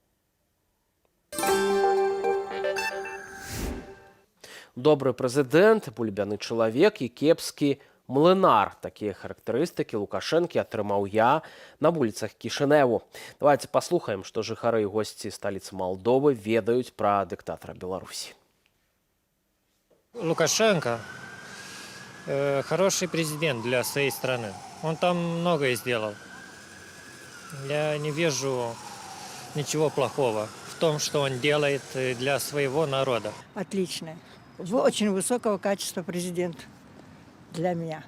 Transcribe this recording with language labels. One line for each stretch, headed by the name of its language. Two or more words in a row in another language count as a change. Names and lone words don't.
Belarusian: Добры прэзідэнт, бульбяны чалавек і кепскі млынар. Такія характарыстыкі Лукашэнкі атрымаў я на вуліцах Кішыневу. Давайте паслухаем, што жыхары і госці сталіцы Малдовы ведаюць пра дыктатара Беларусі.
Russian: Лукашенко хороший президент для своей страны. Он там многое сделал. Я не вижу ничего плохого в том, что он делает для своего народа. Отличная. Очень высокого качества президент для меня.